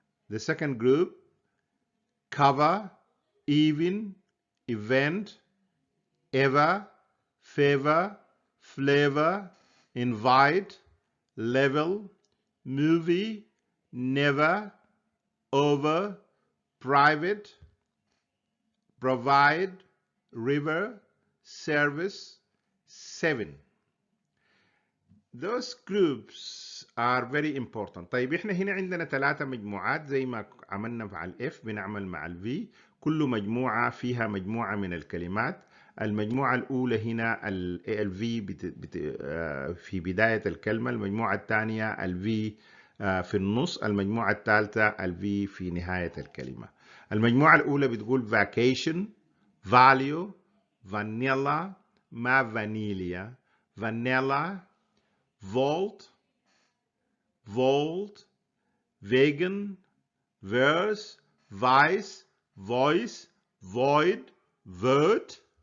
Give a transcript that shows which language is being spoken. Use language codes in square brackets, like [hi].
[en] The second group, cover, even, event, ever, favor, flavor, invite, level, movie, never, over, private, provide, river, service, 7. Those groups are very important. [ar] طيب احنا هنا عندنا 3 مجموعات زي ما عملنا مع الاف بنعمل مع الفي. كل مجموعة فيها مجموعة من الكلمات. المجموعة الأولى هنا الفي في بداية الكلمة، المجموعة الثانية الفي في النص، المجموعة الثالثة الفي في نهاية الكلمة. المجموعة الأولى بتقول [en] vacation, value, vanilla, [ar] ما [en] vanilla, vanilla, vault, vegan, verse, vice, voice, void, vert.